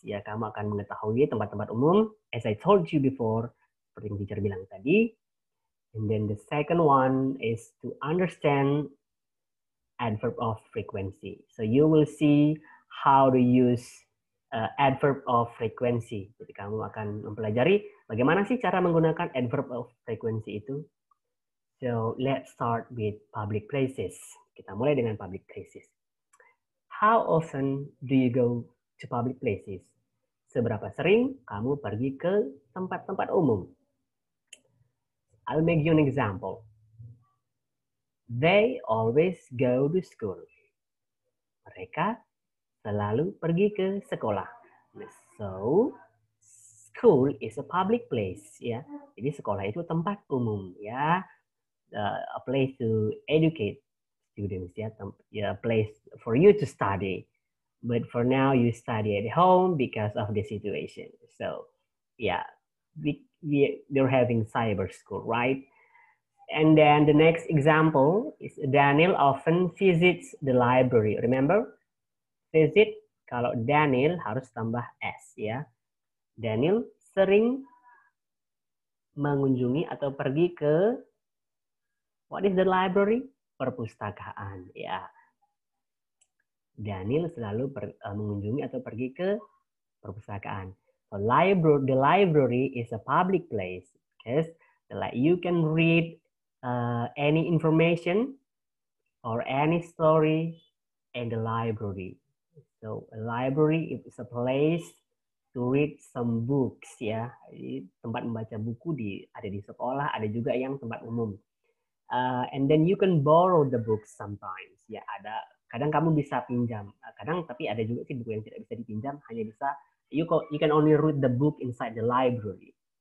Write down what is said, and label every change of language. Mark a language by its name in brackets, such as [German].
[Indonesian] Ya, kamu akan mengetahui tempat-tempat umum. [English] As I told you before, [Indonesian] seperti yang teacher bilang tadi. [English] And then the second one is to understand adverb of frequency. So you will see how to use adverb of frequency. [Indonesian] Jadi kamu akan mempelajari bagaimana sih cara menggunakan adverb of frequency itu. [English] So let's start with public places. [Indonesian] Kita mulai dengan public places. [English] How often do you go to public places? [Indonesian] Seberapa sering kamu pergi ke tempat-tempat umum? [English] I'll make you an example. They always go to school. [Indonesian] Mereka selalu pergi ke sekolah. [English] So, school is a public place, ya. [Indonesian] Jadi sekolah itu tempat umum, ya. [English] A place to educate students, [Indonesian] ya. [English] A place for you to study. But for now, you study at home because of the situation. So, yeah, we're having cyber school, right? And then the next example is Daniel often visits the library. [Indonesian] Remember? Visit, kalau Daniel harus tambah S, ya. Daniel sering mengunjungi atau pergi ke, [English] what is the library? [Indonesian] Perpustakaan, ya. Daniel selalu mengunjungi atau pergi ke perpustakaan. [English] So the library is a public place because you can read any information or any story in the library. So a library is a place to read some books, ya. [Indonesian] Jadi, tempat membaca buku ada di sekolah, ada juga yang tempat umum. [English] And then you can borrow the books sometimes. [Indonesian] Ya, kadang kamu bisa pinjam. Kadang tapi ada juga sih buku yang tidak bisa dipinjam, hanya bisa [English] you can only read the book inside the library.